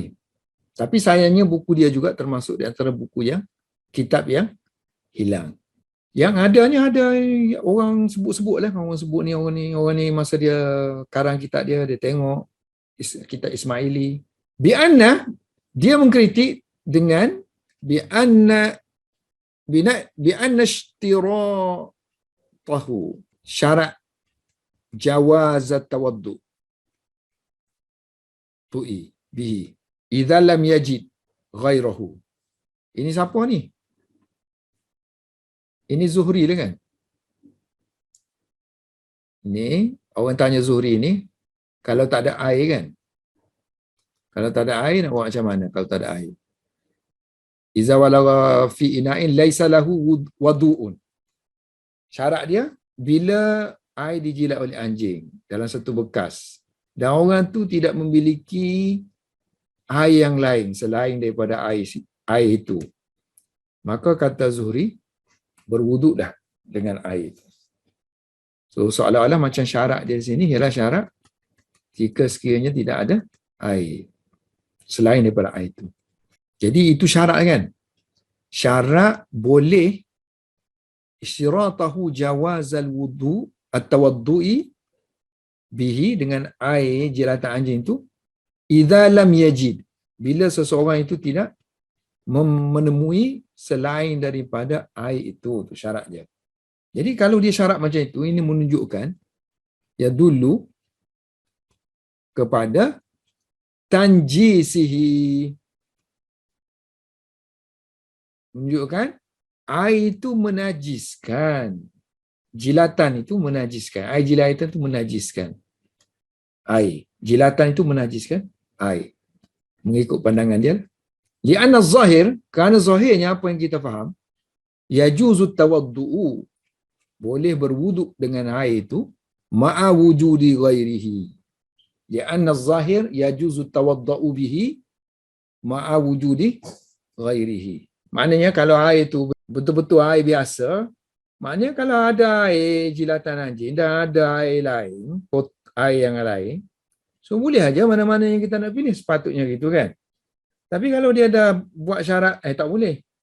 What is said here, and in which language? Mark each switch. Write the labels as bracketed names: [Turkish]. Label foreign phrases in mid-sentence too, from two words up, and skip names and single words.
[Malay] Tapi sayangnya buku dia juga termasuk di antara buku yang kitab yang hilang. Yang adanya ada orang sebut-sebut lah, orang ni masa dia karang kitab dia tengok kitab Ismaili. Bi'anna, dia mengkritik dengan [Arabic] بأن اشتراطه شرط جواز التوضؤ به إذا لم يجد غيره. [Malay] Ini siapa ni? Ini Zuhri lah kan? Ini orang tanya Zuhri ni, kalau tak ada air kan? Kalau tak ada air nak buat macam mana kalau tak ada air? [Arabic] إذا ولغ في إناء ليس له وضوء. [Malay] Syarat dia bila air dijilat oleh anjing dalam satu bekas dan orang tu tidak memiliki air yang lain selain daripada air itu, maka kata Zuhri, berwuduk dah dengan air. So seolah-olah macam syarat dia di sini ialah syarat jika sekiranya tidak ada air selain daripada air itu. Jadi itu syarat kan? Syarat boleh [Arabic] اشتراطه جواز الوضوء التوضؤ به, [Malay] dengan air jilatan anjing itu, [Arabic] إذا لم يجد, [Malay] bila seseorang itu tidak menemui selain daripada air itu syarat dia. Jadi kalau dia syarat macam itu, ini menunjukkan ya dulu kepada tanjisihi, menunjukkan air itu menajiskan. Jilatan itu menajiskan. Air jilatan itu menajiskan air. Jilatan itu menajiskan air. Mengikut pandangan dia. [Arabic] لأن ظاهر, [Malay] kerana zahirnya apa yang kita faham, [Arabic] يجوز التوضؤ, [Malay] boleh berwuduk dengan air itu, [Arabic] مع وجود غيره. لأن ظاهر يجوز التوضؤ به مع وجود غيره. [Malay] Maknanya kalau air itu betul-betul air biasa, maknanya kalau ada air jilatan anjing dan ada air lain, air yang lain, so boleh aja mana-mana yang kita nak pilih, sepatutnya gitu kan. Tapi kalau dia dah buat syarat, tak boleh.